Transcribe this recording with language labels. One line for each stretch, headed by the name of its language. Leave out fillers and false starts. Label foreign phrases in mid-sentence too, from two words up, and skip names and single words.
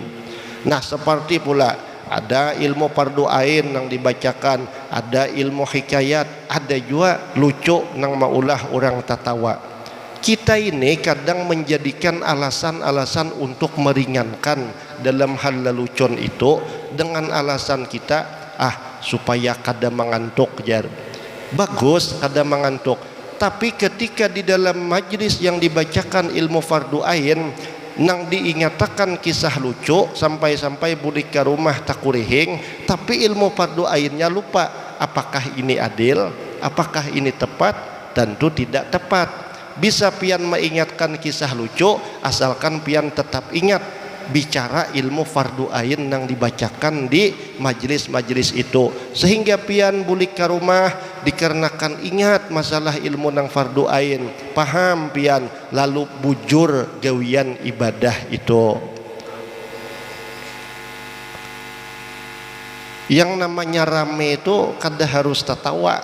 Banjar: Nah, seperti pula ada ilmu fardu ain yang dibacakan, ada ilmu hikayat, ada juga lucu nang maulah orang tatawa. Kita ini kadang menjadikan alasan-alasan untuk meringankan dalam hal lelucon itu dengan alasan kita supaya kada mengantuk jar. Bagus kada mengantuk, tapi ketika di dalam majlis yang dibacakan ilmu fardu ain nang diingatakan kisah lucu sampai-sampai bulik ke rumah takurihing, tapi ilmu fardu ainnya lupa.
Indonesian: Apakah ini adil? Apakah ini tepat? Tentu tidak tepat.
Banjar: Bisa pian mengingatkan kisah lucu asalkan pian tetap ingat bicara ilmu fardu ain yang dibacakan di majlis-majlis itu, sehingga pian bulik ke rumah dikarenakan ingat masalah ilmu nang fardu ain, paham pian, lalu bujur gawian ibadah itu. Yang namanya rame itu kada harus tertawa.